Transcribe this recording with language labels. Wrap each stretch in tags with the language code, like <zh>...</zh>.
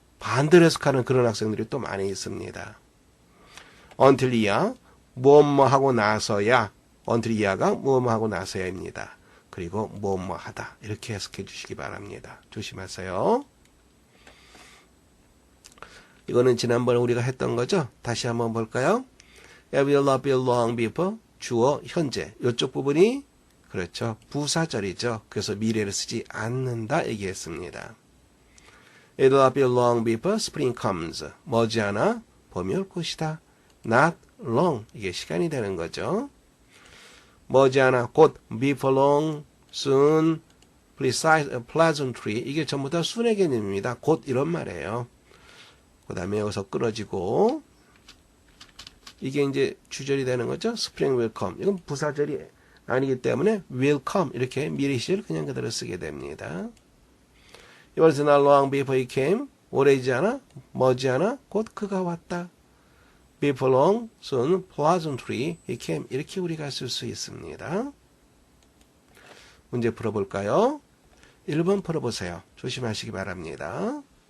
<ko>반대로 해석하는 그런 학생들이 또 많이 있습니다. until 이하 뭐뭐 하고 나서야 until 이하가 뭐뭐 하고 나서야입니다. 그리고 뭐뭐 하다. 이렇게 해석해 주시기 바랍니다. 조심하세요. 이거는 지난번에 우리가 했던 거죠. 다시 한번 볼까요?</ko> <en>I will not be long before</en> <ko>주어 현재 이쪽 부분이 그렇죠. 부사절이죠. 그래서 미래를 쓰지 않는다 얘기했습니다.</ko> <en>It will not be long before spring comes.</en> <ko>머지않아 봄이 올 것이다.</ko> <en>Not long.</en> <ko>이게 시간이 되는 거죠. 머지않아 곧</ko> <en>before long, soon, pleasantly.</en> <ko>이게 전부 다 순의 개념입니다. 곧 이런 말이에요. 그 다음에 여기서 끊어지고 이게 이제 주절이 되는 거죠.</ko> <en>Spring will come.</en> <ko>이건 부사절이 아니기 때문에 will come 이렇게 미래 시절 그냥 그대로 쓰게 됩니다.</ko> <en>It was not long before he came.</en> <ko>오래지 않아 머지않아 곧 그가 왔다.</ko> <en>Before long, soon, pleasantly he came.</en> <ko>이렇게 우리가 쓸 수 있습니다. 문제 풀어볼까요? 1번 풀어보세요. 조심하시기 바랍니다.</ko>